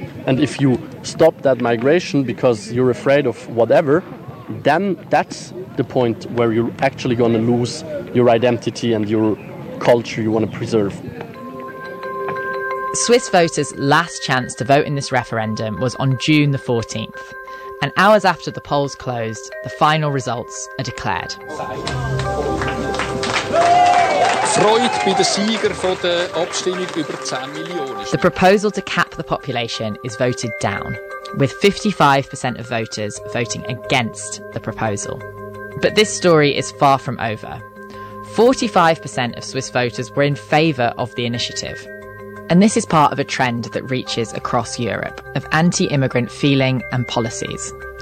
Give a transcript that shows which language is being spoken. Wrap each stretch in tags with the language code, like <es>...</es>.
<en>And if you stop that migration because you're afraid of whatever, then that's the point where you're actually going to lose your identity and your culture you want to preserve. Swiss voters' last chance to vote in this referendum was on June the 14th. And hours after the polls closed, the final results are declared.</en> <de>Freude bei den Sieger von der Abstimmung über 10 Millionen.</de> <en>The proposal to cap the population is voted down, with 55% of voters voting against the proposal. But this story is far from over. 45% of Swiss voters were in favour of the initiative. And this is part of a trend that reaches across Europe of anti-immigrant feeling and policies.</en>